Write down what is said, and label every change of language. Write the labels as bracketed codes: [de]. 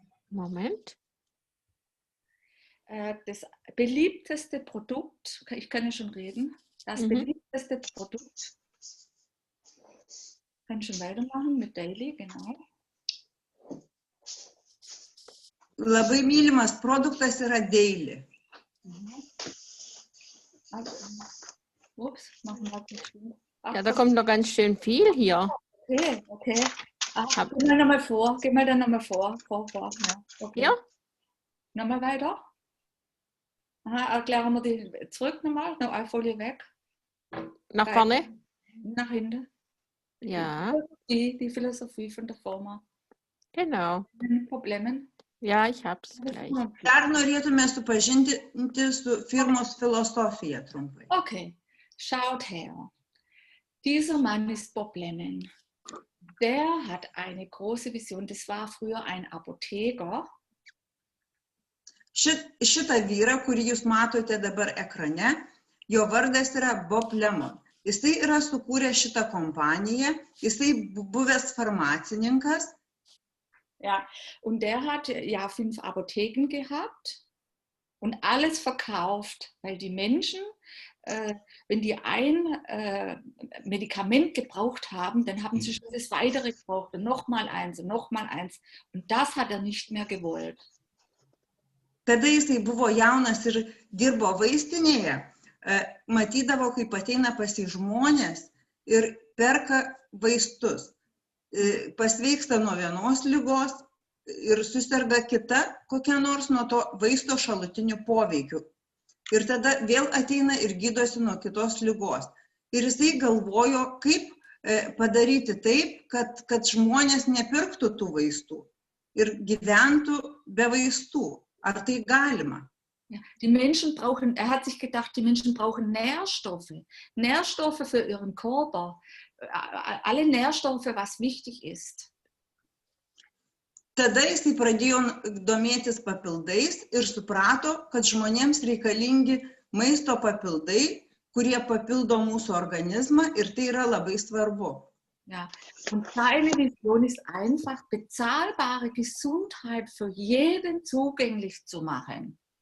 [de] Moment. Das beliebteste Produkt, ich kann ja schon reden, das beliebteste Produkt, kann schon weitermachen mit Daily, genau. [lt] Labai mylimas produktas yra Daily. [de] Ups, machen wir nicht schön. Ja, da kommt noch ganz schön viel hier. Okay. Geh mal nochmal vor. Vor. Ja. Okay. Ja? Nochmal weiter. Aha, erklären wir die zurück nochmal. Noch eine Folie weg. Nach vorne? Nach hinten. Ja. Die Philosophie von der Firma. Genau. Problemen? Ja, ich hab's gleich. [lt] Dar norėtume supažinti su firmos filosofija trumpai. [de] Okay, schaut her. Dieser Mann ist Bob Lennon. Der hat eine große Vision. Das war früher ein Apotheker. [lt] Šitą vyrą, kurį jūs matote dabar ekrane, jo vardas yra Bob Lemon. Jisai yra sukūręs šitą kompaniją, jisai buvęs farmacininkas. [de] Ja, und der hat ja 5 Apotheken gehabt und alles verkauft, weil die Menschen, wenn die ein Medikament gebraucht haben, dann haben sie schon das weitere gebraucht und nochmal eins. Und das hat er nicht mehr gewollt. [lt] Kada jisai buvo jaunas ir dirbo vaistinėje, matydavo, kaip ateina pas jį žmonės ir perka vaistus. Pasveiksta nuo vienos ligos ir suserga kita kokia nors nuo to vaisto šalutinių poveikių. Ir tada vėl ateina ir gydosi nuo kitos ligos. Ir jisai galvojo, kaip padaryti taip, kad žmonės nepirktų tų vaistų ir gyventų be vaistų. Ar tai galima? [de] Ja, die Menschen brauchen, hat sich gedacht, die Menschen brauchen Nährstoffe. Nährstoffe für ihren Körper. Alle Nährstoffe, was wichtig ist. [lt] Tada jisai pradėjo domėtis papildais ir suprato, kad žmonėms reikalingi maisto papildai, kurie papildo mūsų organizmą ir tai yra labai svarbu. [de] Ja, und seine Vision ist einfach, bezahlbare Gesundheit für jeden zugänglich zu machen.